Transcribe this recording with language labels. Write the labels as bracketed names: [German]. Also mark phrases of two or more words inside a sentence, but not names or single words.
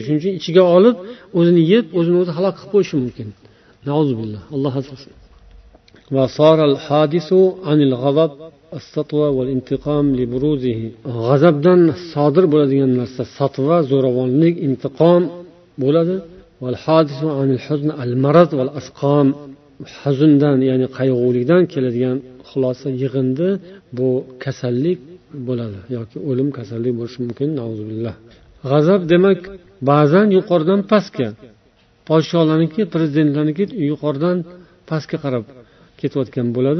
[Uzbek] Shuning uchun ichiga olib, o'zini yeb, o'zini o'zi halok qilib qo'yishi mumkin. Nauzubillah, Alloh asrasin. [Arabic] وصار الحديث عن الغضب السطوة والانتقام لبروزه. [Uzbek] G'azabdan sodir bo'ladigan narsa satva, zo'ravonlik, intiqom bo'ladi. [Arabic] والحديث عن الحزن المرض والأسقام. [Uzbek] Huzundan, ya'ni qayg'ulikdan keladigan xulosa yig'indi, bu kasallik bo'ladi yoki o'lim kasallik bo'lishi mumkin. Nauzubillah. G'azab demak ba'zan yuqoridan pastga, podshohlarniki, prezidentlarniki yuqoridan pastga qarab ketayotgan bo'ladi.